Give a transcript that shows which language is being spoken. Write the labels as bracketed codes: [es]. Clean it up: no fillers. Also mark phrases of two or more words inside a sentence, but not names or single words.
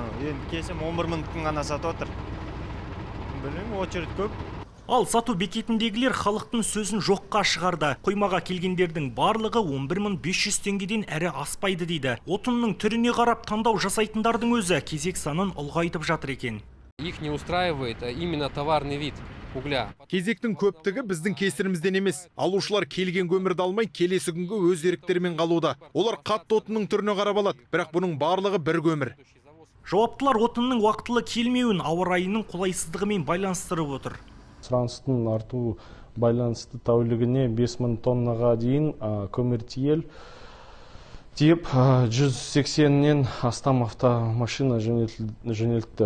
[kk] Енді кесем 11 минуттың ғана сатып отыр. Білмеймін, очередь көп. Ал сату бекетіндегілер халықтың сөзін жоққа шығарды. Қоймаға келгендердің барлығы 11.500 теңгеден әрі аспайды дейді. Отынның түріне қарап таңдау жасайтындардың өзі кезек санын ұлғайтып жатыр екен. [ru] Их не устраивает именно товарный вид угля. [kk] Кезектің көптігі біздің кесірімізден емес. Алушылар келген көмірді алмай, келесі күнге өз еріктерімен қалуда. Олар қатты отынның түріне қарап алады, бірақ бұның барлығы бір көмір. Жауаптылар отынның уақытылы келмеуін ауа райының қолайсыздығымен байланыстырып отыр. Сұраныстың арту байланысты тәулігіне 5000 тоннаға дейін көмір тиеп 180-нен астам автомашина жөнелтті.